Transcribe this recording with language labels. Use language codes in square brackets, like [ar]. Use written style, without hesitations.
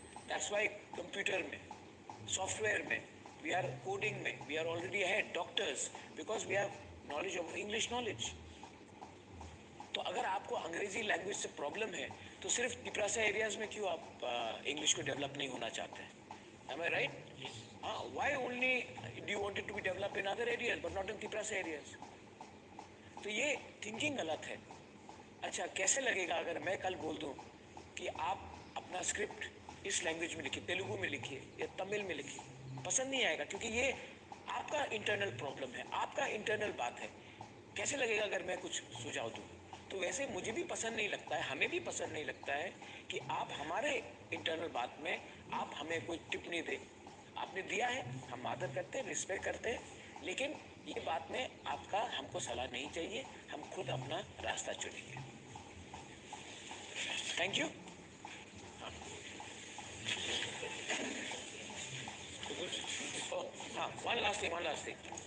[en] That's why computer में, software में, we are coding में, we are already ahead, doctors, because we have knowledge of English knowledge. [hi] तो अगर आपको अंग्रेजी लैंग्वेज से प्रॉब्लम है तो सिर्फ तिपरासा एरियाज में क्यों आप इंग्लिश को डेवलप नहीं होना चाहते हैं? [en] Am I right? Why only do you want it to be developed in other areas but not in Tiprasa areas? [hi] तो ये थिंकिंग गलत है। अच्छा, कैसे लगेगा अगर मैं कल बोल दूं कि आप अपना स्क्रिप्ट इस लैंग्वेज में लिखिए, तेलुगु में लिखिए या तमिल में लिखिए? पसंद नहीं आएगा, क्योंकि ये आपका इंटरनल प्रॉब्लम है, आपका इंटरनल बात है। कैसे लगेगा अगर मैं कुछ सुझाव दूं? तो वैसे मुझे भी पसंद नहीं लगता है, हमें भी पसंद नहीं लगता है कि आप हमारे इंटरनल बात में आप हमें कोई टिप्पणी दें। आपने दिया है, हम आदर करते हैं, रिस्पेक्ट करते हैं, लेकिन ये बात में आपका हमको सलाह नहीं चाहिए, हम खुद अपना रास्ता चुनेंगे। [en] Thank you. हाँ, one last thing.